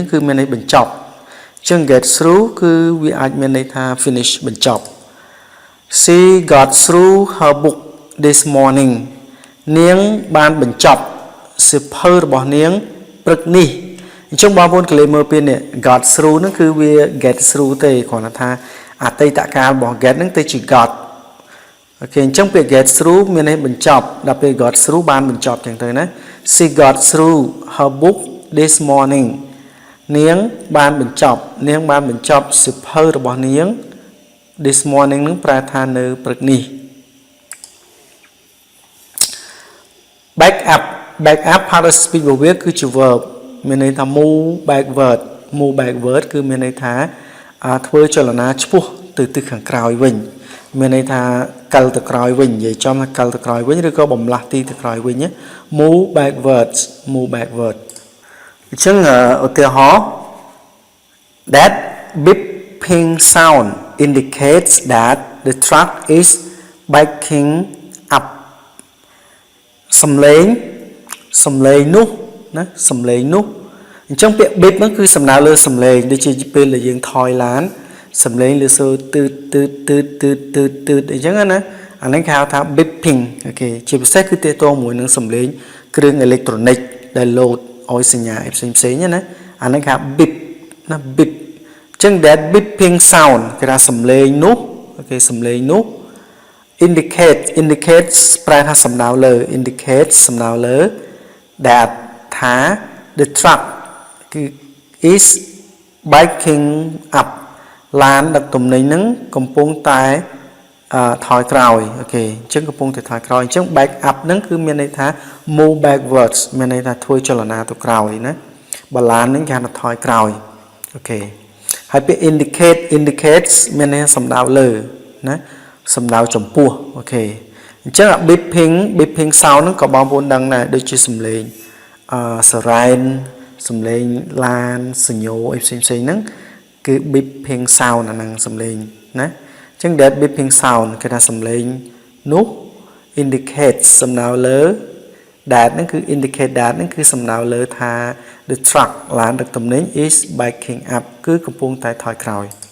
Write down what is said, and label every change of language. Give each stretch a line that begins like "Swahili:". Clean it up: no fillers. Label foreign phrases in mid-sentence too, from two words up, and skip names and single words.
Khmer: គឺមានន័យបញ្ចប់អញ្ចឹង
English: get through
Khmer: គឺវាអាចមានន័យថា finish បញ្ចប់
English: she got through her book this morning
Khmer: នាងបាន បញ្ចប់សៀវភៅរបស់នាងព្រឹកនេះអញ្ចឹងបងប្អូនកលេចមើលពេលនេះ
English: got through
Khmer: ហ្នឹងគឺវា
English: get through
Khmer: ទេគ្រាន់តែថាអតីតកាលរបស់ get ហ្នឹងទៅជា got អូខេអញ្ចឹងពាក្យ
English: get through
Khmer: មានន័យបញ្ចប់ដល់ពេល
English: got through
Khmer: បានបញ្ចប់ចឹងទៅណា
English: she got through her book this morning
Khmer: នាងបានបញ្ចប់សៀវភៅរបស់នាង
English: this morning
Khmer: នឹងប្រែថានៅព្រឹកនេះ
English: back up part of speech
Khmer: របស់វាគឺជា verb មានន័យថា
English: move backward
Khmer: គឺមានន័យថាធ្វើច លនាឆ្ពោះទៅទិសខាងក្រោយវិញមានន័យថាកិលទៅក្រោយវិញនិយាយចំថាកិលទៅក្រោយវិញឬក៏បំលាស់ទីទៅក្រោយវិញ
English: move backward
Khmer: អញ្ចឹងឧទាហរណ៍
English: that beeping sound indicates that the truck is backing up
Khmer: សំឡេងនោះណាសំឡេង នោះអញ្ចឹងពាក្យ beep ហ្នឹងគឺសំដៅលើសំឡេងដូចជាពេលដែលយើងថយឡានសំឡេងលើសូរទឺតអញ្ចឹងណាអានេះគេហៅថា beeping អូខេជាពិសេសគឺទាក់ទងមួយនឹងសំឡេងគ្រឿងអេឡិចត្រូនិកដែលលោតឲ្យសញ្ញាផ្សេងណា អានេះគេហៅ beep ណា beep អញ្ចឹង
English: that beeping sound
Khmer: គេថាសំឡេងនោះអូខេសំឡេងនោះ indicates ប្រែថាសំដៅលើ indicates សំដៅលើ that ថា
English: the truck
Khmer: គឺ
English: is backing up
Khmer: ឡានដឹក ទំនិញហ្នឹងកំពុងតែថយក្រោយអូខេអញ្ចឹងកំពុងតែថយក្រោយអញ្ចឹង
English: back up
Khmer: ហ្នឹងគឺមានន័យថា
English: move backwards
Khmer: មានន័យថាធ្វើចលនាទៅក្រោយ ណាបើឡានហ្នឹងគេហៅថាថយក្រោយអូខេហើយពាក្យ indicates មានន័យថាសំដៅលើណាសំដៅចំពោះអូ ខេអញ្ចឹង
English: beeping sound
Khmer: ហ្នឹងក៏បងប្អូនដឹងដែរដូចជាសំឡេងsiren សំឡេងឡានសញ្ញោអីផ្សេងហ្នឹងគឺ
English: beeping sound
Khmer: អាហ្នឹងសំឡេងណាអញ្ចឹង
English: that beeping sound
Khmer: គេថាសំឡេងនោះ indicate សំដៅលើ that ហ្នឹងគឺ
English: indicate that
Khmer: ហ្នឹងគឺសំដៅលើថា
English: the truck
Khmer: ឡានដឹកទំនិញ
English: is backing up
Khmer: គឺកំពុងតែថយក្រោយ